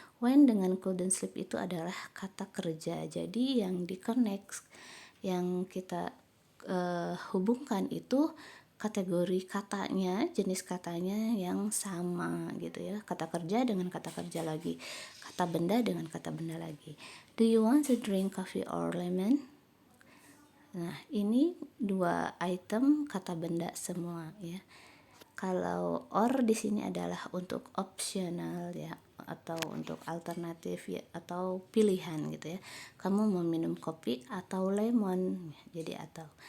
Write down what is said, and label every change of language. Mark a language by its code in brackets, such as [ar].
[id] When dengan [en] couldn't sleep [id] itu adalah kata kerja. Jadi yang di-connect, yang kita hubungkan itu kategori katanya, jenis katanya yang sama gitu ya. Kata kerja dengan kata kerja lagi. Kata benda dengan kata benda lagi. [en] Do you want to drink coffee or lemon? [id] Nah, ini dua item kata benda semua ya. Kalau or di sini adalah untuk optional ya, atau untuk alternatif ya, atau pilihan gitu ya. Kamu mau minum kopi atau lemon, jadi atau.